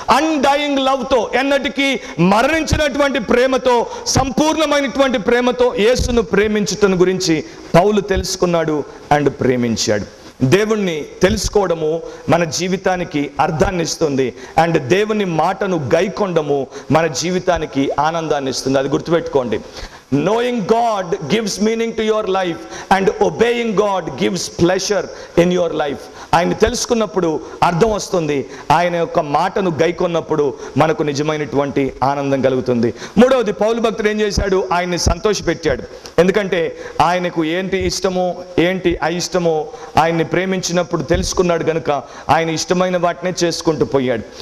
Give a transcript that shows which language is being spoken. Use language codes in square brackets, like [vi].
[te] Undying love తో, ఎన్నటికీ మరణించినటువంటి ప్రేమతో, సంపూర్ణమైనటువంటి ప్రేమతో యేసును ప్రేమించుటను గురించి పౌలు తెలుసుకున్నాడు అండ్ ప్రేమించాడు. దేవుణ్ణి తెలుసుకోవడము మన జీవితానికి అర్థాన్ని ఇస్తుంది అండ్ దేవుని మాటను గైకొనడము మన జీవితానికి ఆనందాన్ని ఇస్తుంది. అది గుర్తుపెట్టుకోండి. [en] Knowing God gives meaning to your life and obeying God gives pleasure in your life. [te] ఆయన తెలుసుకున్నప్పుడు అర్థం వస్తుంది, ఆయన యొక్క మాటను గైకొన్నప్పుడు మనకు నిజమైనటువంటి ఆనందం కలుగుతుంది. మూడవది, పౌలు భక్తుడు ఏం చేశాడు? ఆయన్ని సంతోషపెట్టాడు. ఎందుకంటే ఆయనకు ఏంటి ఇష్టమో ఏంటి అయిష్టమో ఆయన్ని ప్రేమించినప్పుడు తెలుసుకున్నాడు కనుక ఆయన ఇష్టమైన వాటినే చేసుకుంటూ పోయాడు.